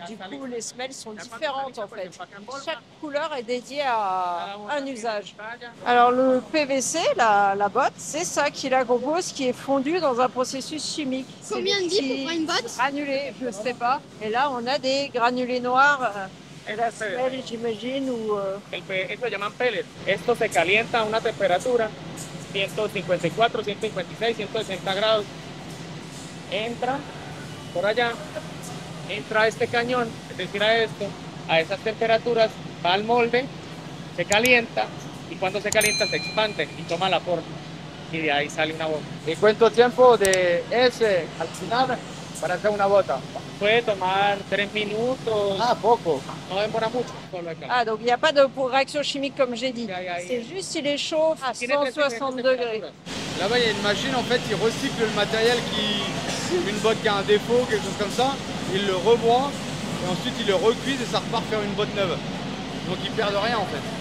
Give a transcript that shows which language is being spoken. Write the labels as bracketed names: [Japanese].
[French] Et du coup, les semelles sont différentes en fait. Chaque couleur est dédiée à un usage. Alors le PVC, la botte, c'est ça qui la compose, qui est fondu dans un processus chimique. Combien de billes pour une botte? Granulés, je sais pas. Et là, on a des granulés noirs. La semelle, j'imagine, ou... [Spanish] Esto llaman pellets. Esto se calienta a una temperatura 154, 156, 160 grados. Entra por allá, entra a este cañón, es decir, a esto, a esas temperaturas, va al molde, se calienta y cuando se calienta se expande y toma la forma y de ahí sale una bota. ¿Y cuánto tiempo de ese al final para hacer una bota? Puede tomar 3 minutos. Ah, poco. No demora mucho. Solo acá. [French] Ah, donc il n'y a pas de réaction chimique comme j'ai dit. C'est juste il est chaud à 160 degrés. Là-bas, il y a une machine, en fait, ils recyclent le matériel une botte qui a un défaut, quelque chose comme ça, ils le rebroient et ensuite ils le recuisent et ça repart faire une botte neuve. Donc ils perdent rien en fait.